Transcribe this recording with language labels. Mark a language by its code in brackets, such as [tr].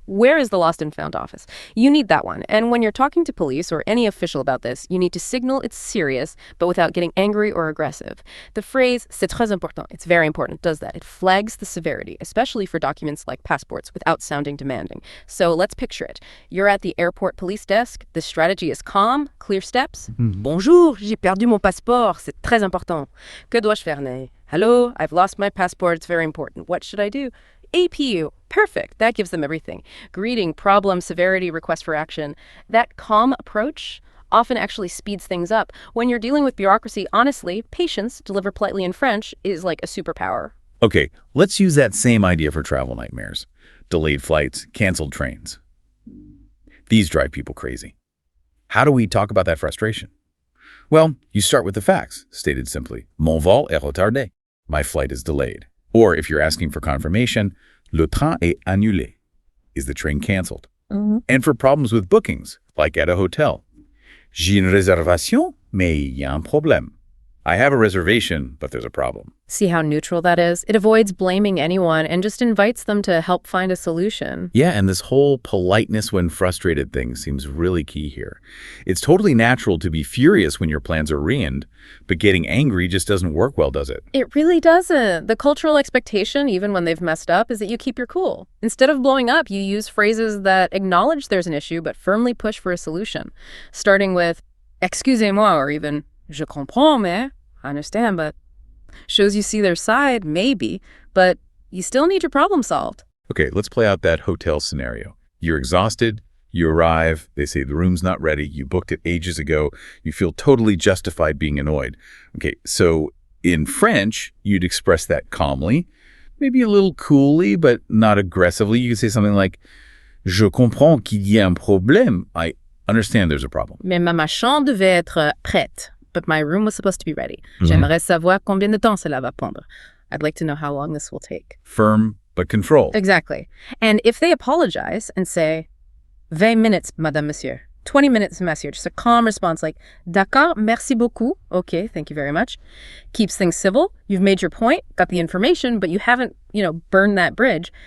[en] Where is the lost and found office? You need that one. And when you're talking to police or any official about this, you need to signal it's serious, but without getting angry or aggressive. The phrase, [fr] c'est très important, [en] it's very important, does that. It flags the severity, especially for documents like passports, without sounding demanding. So let's picture it. You're at the airport police desk. The strategy is calm, clear steps. [fr] Bonjour, j'ai perdu mon passeport, c'est très important. Que dois-je faire? [en] Hello, I've lost my passport, it's very important. What should I do? APU. Perfect. That gives them everything. Greeting, problem, severity, request for action. That calm approach often actually speeds things up. When you're dealing with bureaucracy, honestly, patience, delivered politely in French, is like a superpower. Okay, let's use that same idea for travel nightmares. Delayed flights, canceled trains. These drive people crazy. How do we talk about that frustration? Well, you start with the facts, stated simply. [fr] Mon vol est retardé. [en] My flight is delayed. Or if you're asking for confirmation, [fr] le train est annulé. [en] Is the train canceled? And for problems with bookings, like at a hotel, [fr] j'ai une réservation, mais il y a un problème. [en] I have a reservation, but there's a problem. See how neutral that is? It avoids blaming anyone and just invites them to help find a solution. Yeah, and this whole politeness when frustrated thing seems really key here. It's totally natural to be furious when your plans are ruined, but getting angry just doesn't work well, does it? It really doesn't. The cultural expectation, even when they've messed up, is that you keep your cool. Instead of blowing up, you use phrases that acknowledge there's an issue but firmly push for a solution, starting with excusez-moi or even [fr] je comprends, mais [en] I understand, but shows you see their side, maybe, but you still need your problem solved. Okay, let's play out that hotel scenario. You're exhausted, you arrive, they say the room's not ready, you booked it ages ago, you feel totally justified being annoyed. Okay, so in French, you'd express that calmly, maybe a little coolly, but not aggressively. You could say something like, [fr] je comprends qu'il y a un problème. [en] I understand there's a problem. [fr] Mais ma chambre devait être prête, [en] but my room was supposed to be ready. [fr] J'aimerais savoir combien de temps cela va prendre. [en] I'd like to know how long this will take. Firm, but controlled. Exactly. And if they apologize and say, 20 minutes, madame, monsieur. 20 minutes, monsieur. Just a calm response like, [fr] d'accord, merci beaucoup. [en] Okay, thank you very much. Keeps things civil. You've made your point, got the information, but you haven't, burned that bridge.